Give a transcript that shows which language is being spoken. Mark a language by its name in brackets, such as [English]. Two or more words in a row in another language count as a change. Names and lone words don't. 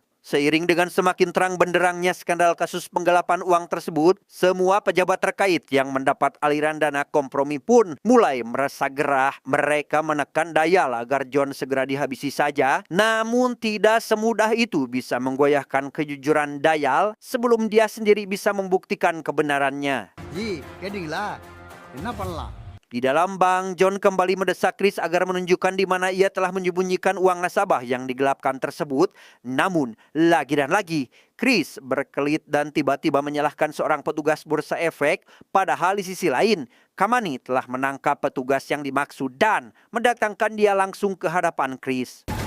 [Indonesian] Seiring dengan semakin terang benderangnya skandal kasus penggelapan uang tersebut, semua pejabat terkait yang mendapat aliran dana kompromi pun mulai merasa gerah. Mereka menekan Dayal agar John segera dihabisi saja. Namun tidak semudah itu bisa menggoyahkan kejujuran Dayal sebelum dia sendiri bisa membuktikan kebenarannya. [Tamil] Ji, கேட்டீங்களா என்ன பண்ணலாம்? [Indonesian] Di dalam bank, John kembali mendesak Chris agar menunjukkan di mana ia telah menyembunyikan uang nasabah yang digelapkan tersebut. Namun, lagi dan lagi, Chris berkelit dan tiba-tiba menyalahkan seorang petugas bursa efek. Padahal di sisi lain, Kamani telah menangkap petugas yang dimaksud dan mendatangkan dia langsung ke hadapan Chris.